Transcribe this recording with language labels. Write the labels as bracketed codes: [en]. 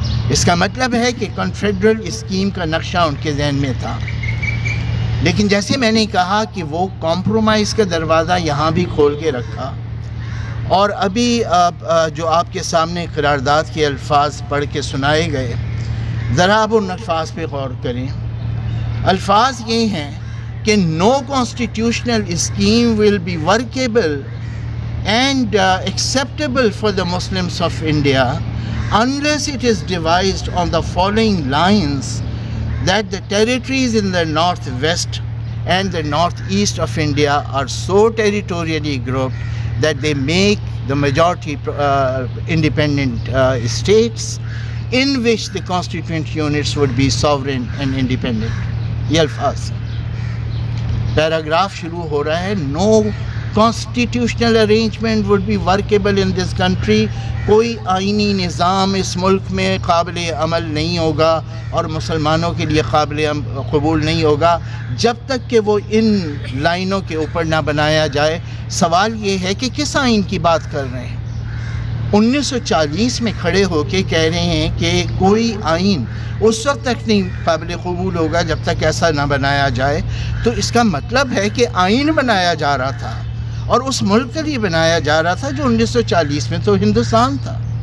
[ur] اس کا مطلب ہے کہ کنفیڈرل اسکیم کا نقشہ ان کے ذہن میں تھا. لیکن جیسے میں نے کہا کہ وہ کمپرومائز کا دروازہ یہاں بھی کھول کے رکھا. اور ابھی جو آپ کے سامنے قرارداد کے الفاظ پڑھ کے سنائے گئے, ذرا آپ ان الفاظ پہ غور کریں. الفاظ یہ ہیں کہ [en] no constitutional scheme will be workable and acceptable for the Muslims of India unless it is devised on the following lines: that the territories in the northwest and the northeast of India are so territorially grouped that they make the majority independent states in which the constituent units would be sovereign and independent. [ur] یہ الفاظ paragraph شروع ہو رہا ہے نو [en] constitutional arrangement would be workable in this country. [ur] کوئی آئینی نظام اس ملک میں قابل عمل نہیں ہوگا اور مسلمانوں کے لیے قابل قبول نہیں ہوگا جب تک کہ وہ ان لائنوں کے اوپر نہ بنایا جائے۔ سوال یہ ہے کہ کس آئین کی بات کر رہے ہیں؟ 1940 میں کھڑے ہو کے کہہ رہے ہیں کہ کوئی آئین اس وقت تک نہیں قابل قبول ہوگا جب تک ایسا نہ بنایا جائے، تو اس کا مطلب ہے کہ آئین بنایا جا رہا تھا اور اس ملک کے لیے بنایا جا رہا تھا جو 1940 میں تو ہندوستان تھا۔